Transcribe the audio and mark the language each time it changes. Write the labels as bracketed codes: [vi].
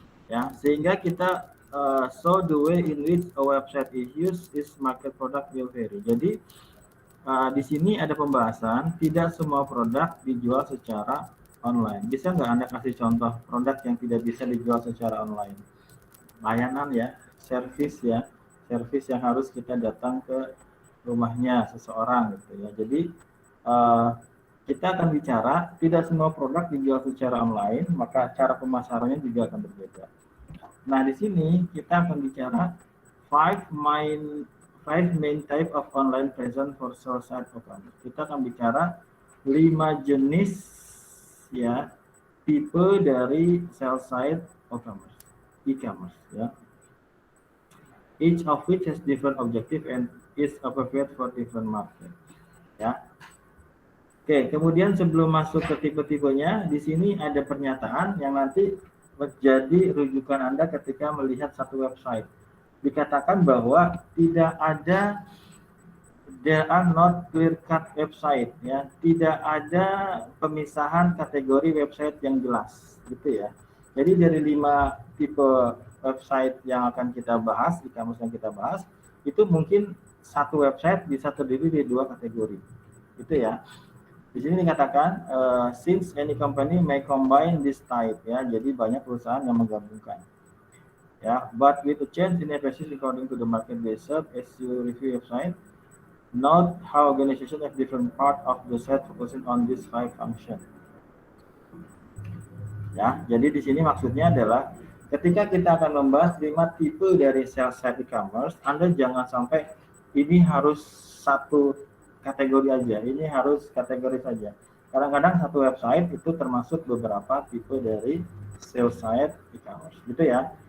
[id] Ya, sehingga kita [en] so the way in which a website is used is market product will vary. [id] Jadi di sini ada pembahasan tidak semua produk dijual secara online. Bisa nggak Anda kasih contoh produk yang tidak bisa dijual secara online? Layanan ya, service ya, service yang harus kita datang ke rumahnya seseorang gitu ya. Jadi kita akan bicara tidak semua produk dijual secara online, maka cara pemasarannya juga akan berbeda. Nah, di sini kita akan bicara [en] five main type of online presence for sell side e-commerce. [id] Kita akan bicara 5 jenis ya tipe dari sell side e-commerce ya. [en] Each of which has different objective and is appropriate for different market ya. [id] Oke, kemudian sebelum masuk ke tipe-tipenya, di sini ada pernyataan yang nanti menjadi rujukan Anda ketika melihat satu website. Dikatakan bahwa tidak ada [en] there are not clear-cut website, [id] ya. Tidak ada pemisahan kategori website yang jelas, gitu ya. Jadi dari 5 tipe website yang akan kita bahas, e-commerce yang kita bahas, itu mungkin satu website bisa terdiri dari 2 kategori, gitu ya. Di sini dikatakan [en] since any company may combine this type, ya. [id] Jadi banyak perusahaan yang menggabungkan. [en] Ya, but with a change in emphasis according to the market research as you review website, note how organization have different part of the site focusing on this 5 function. [id] Ya, jadi di sini maksudnya adalah ketika kita akan membahas 5 tipe dari sales site e-commerce, Anda jangan sampai ini harus satu kategori aja, ini harus kategori saja. Kadang-kadang satu website itu termasuk beberapa tipe dari sales site e-commerce, gitu ya.